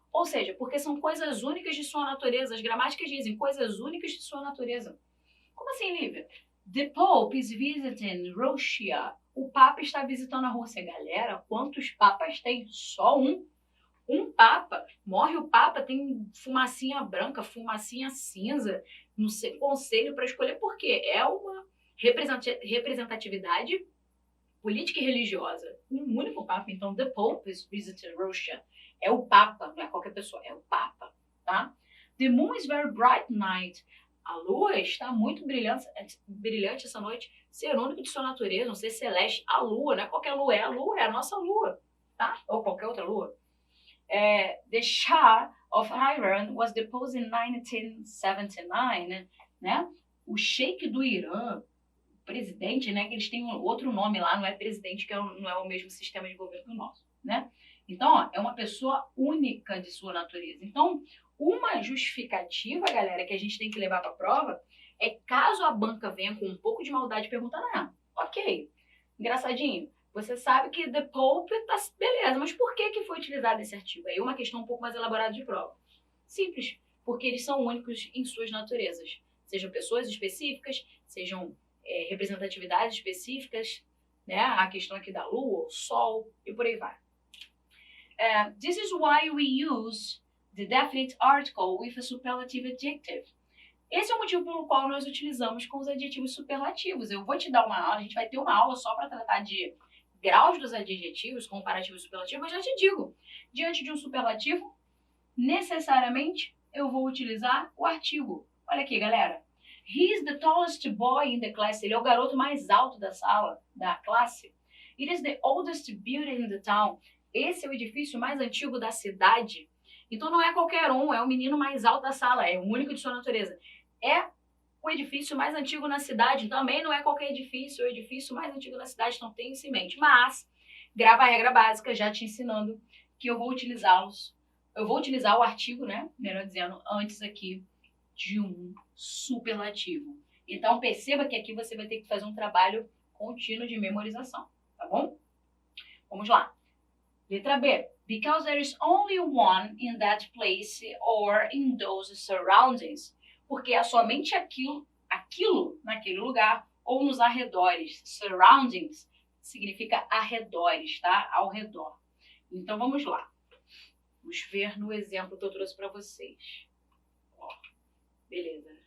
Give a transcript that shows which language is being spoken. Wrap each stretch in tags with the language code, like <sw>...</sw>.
<pt>Ou seja, porque são coisas únicas de sua natureza. As gramáticas dizem coisas únicas de sua natureza. Como assim, Lívia?</pt> <en>The Pope is visiting Russia.</en> <pt>O Papa está visitando a Rússia. Galera, quantos papas tem? Só um. Um papa. Morre o papa, tem fumacinha branca, fumacinha cinza no seu conselho para escolher. Por quê? É uma representatividade política e religiosa. Um único papa.</pt> <en>Então, the Pope is visiting Russia.</en> <pt>É o Papa, não é qualquer pessoa, é o Papa, tá?</pt> <en>The moon is very bright tonight.</en> <pt>A lua está muito brilhante essa noite. Ser único de sua natureza, não ser celeste. A lua, não é qualquer lua, é a lua, é a nossa lua, tá? Ou qualquer outra lua.</pt> <en>The Shah of Iran was deposed in 1979, né?</en> <pt>O sheik do Irã, o presidente, né? Que eles têm outro nome lá, não é presidente, que não é o mesmo sistema de governo que o nosso, né? Então, ó, é uma pessoa única de sua natureza. Então, uma justificativa, galera, que a gente tem que levar para a prova é caso a banca venha com um pouco de maldade perguntando, ok, engraçadinho, você sabe que</pt> <en>the Pope</en> <pt>tá beleza, mas por que foi utilizado esse artigo? Aí uma questão um pouco mais elaborada de prova. Simples, porque eles são únicos em suas naturezas. Sejam pessoas específicas, sejam representatividades específicas, né? A questão aqui da lua, o sol e por aí vai.</pt> <en>This is why we use the definite article with a superlative adjective.</en> <pt>Esse é o motivo pelo qual nós utilizamos com os adjetivos superlativos. Eu vou te dar uma aula, a gente vai ter uma aula só para tratar de graus dos adjetivos, comparativos e superlativos, mas já te digo, diante de um superlativo, necessariamente eu vou utilizar o artigo. Olha aqui, galera.</pt> <en>He is the tallest boy in the class.</en> <pt>Ele é o garoto mais alto da sala, da classe.</pt> <en>It is the oldest building in the town.</en> <pt>Esse é o edifício mais antigo da cidade. Então não é qualquer um, é o menino mais alto da sala, é o único de sua natureza. É o edifício mais antigo na cidade, também não é qualquer edifício, é o edifício mais antigo na cidade, então tenha isso em mente. Mas, grava a regra básica, já te ensinando que eu vou utilizar o artigo, né, melhor dizendo, antes aqui de um superlativo. Então, perceba que aqui você vai ter que fazer um trabalho contínuo de memorização, tá bom? Vamos lá. Letra B.</pt> <en>Because there is only one in that place or in those surroundings.</en> <pt>Porque é somente aquilo naquele lugar ou nos arredores. Surroundings significa arredores, tá? Ao redor. Então, vamos lá. Vamos ver no exemplo que eu trouxe para vocês. Ó, beleza.</pt>